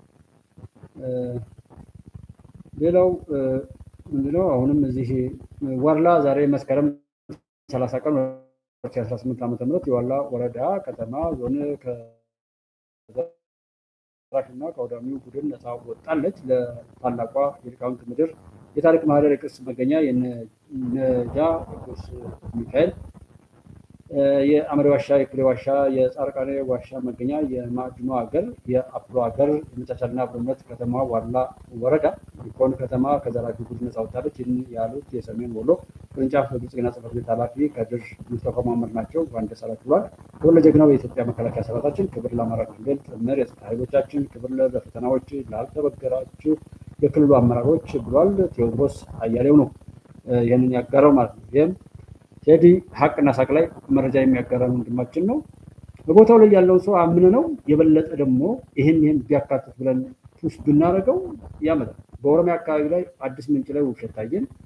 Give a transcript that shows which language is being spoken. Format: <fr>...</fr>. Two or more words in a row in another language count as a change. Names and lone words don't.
<am>ሌላው ምንድነው አሁንም እዚህ ዋርላ ዛሬ መስከረም 30 ቀን 2018 ዓ.ም የዋርላ ወረዳ ከተማ ዞን ዘራፊና ከአውዳሚው ቡድን ነፃ ወጣለች። ለታላቋ የሊቃውንት ምድር የታሪክ ማህደር የቅርስ መገኛ የነጃ ቅዱስ ሚካኤል የአመሬ ዋሻ፣ የኩሌ ዋሻ፣ የጻርቃኔ ዋሻ መገኛ የማዕድኑ ሀገር የአፕሎ ሀገር የመቻቻልና አብሮነት ከተማ ዋላ ወረዳ ኢኮን ከተማ ከዘራፊ ቡድን ነፃ ወጣለች። ይህን ያሉት የሰሜን ወሎ ቅርንጫፍ ብልጽግና ጽሕፈት ቤት ኃላፊ ከድር ሙስጠፋ መሐመድ ናቸው። በአንድ ሰላት ብሏል። ክብር ለጀግናው የኢትዮጵያ መከላከያ ሰራዊታችን፣ ክብር ለአማራ ክልል ጥምር የጸጥታ ኃይሎቻችን፣ ክብር ለፈተናዎች ላልተበገራችሁ የክልሉ አመራሮች ብሏል። ቴዎድሮስ አያሌው ነው ይህንን ያጋራው ማለት ነው። ይህም ቴዲ ሀቅና ሳቅ ላይ መረጃ የሚያጋራ ወንድማችን ነው። በቦታው ላይ ያለውን ሰው አምን ነው የበለጠ ደግሞ ይህን ቢያካትት ብለን ፑሽ ብናደርገው ያመጣል። በኦሮሚያ አካባቢ ላይ አዲስ ምንጭ ላይ ውብሸት ታየን፣</am>